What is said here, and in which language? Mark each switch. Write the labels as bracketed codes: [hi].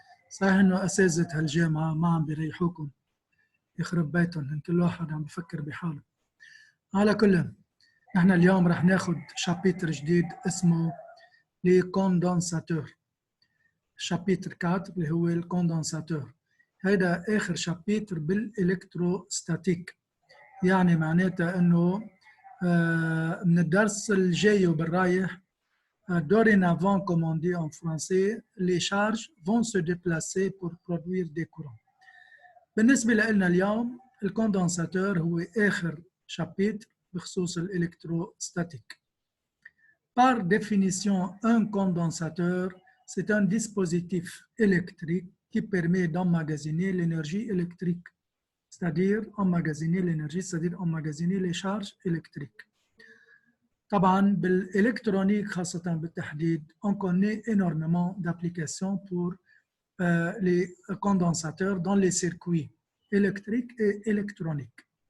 [ar] صحيح إنه أساتذة هالجامعة ما عم بيريحوكم، يخرب بيتهم، إن كل واحد عم بفكر بحاله. على كل، نحن اليوم رح ناخد شابيتر جديد اسمه لي كوندنساتور، شابيتر 4 اللي هو الكوندنساتور. هيدا آخر شابيتر بالإلكتروستاتيك، يعني معناتها إنه من الدرس الجاي وبالرايح [fr] dorénavant, comme on dit en français, les charges vont se déplacer pour produire des courants. [ar] بالنسبة لنا اليوم الكوندنساتور هو آخر شابيتر بخصوص الإلكتروستاتيك. [fr] Par définition, un condensateur, c'est un dispositif électrique qui permet d'emmagasiner l'énergie électrique, c'est-à-dire emmagasiner l'énergie, c'est-à-dire emmagasiner les charges électriques. [ar] طبعا بالإلكترونيك خاصة بالتحديد [fr] on connaît énormément d'applications pour les condensateurs dans les circuits électriques et électroniques.